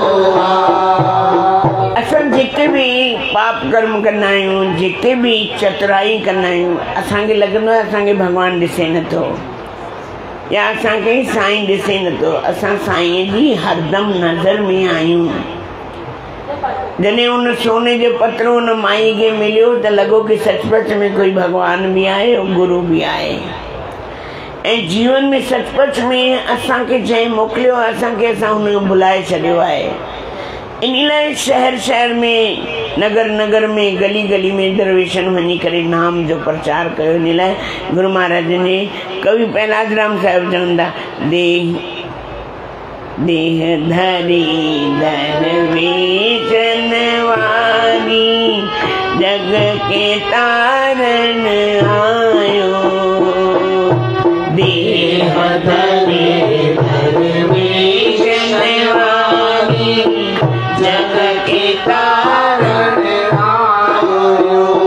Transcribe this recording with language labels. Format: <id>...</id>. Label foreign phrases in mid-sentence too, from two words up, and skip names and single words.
<sd>असां जेके बि पाप कर्म कंदा आहियूं जेके बि चतुराई कंदा आहियूं असांखे लॻंदो आहे असांखे भॻवानु ॾिसे नथो या असांखे साईं ॾिसे नथो। असां साईं जी हरदम नज़र में आहियूं। जॾहिं उन सोने जो पतरो उन माई खे मिलियो त लॻो कि सचपच में कोई भगवान भी आहे और गुरु भी आहे। ऐं जीवन में सचपच में असांखे जंहिं मोकिलियो आहे असांखे असां हुनखे भुलाए छॾियो आहे। इन लाइ शहर शहर में नगर नगर में गली गली में दरवेशनि वञी करे नाम जो प्रचार कयो। इन लाइ गुरु महाराज ने कवि पहलाज राम साहिब चवंदा देह धरी दरवेशन वारी जग के तारण आयो। देह धरी दरवेशन वारी जग के तारण आयो।</sd>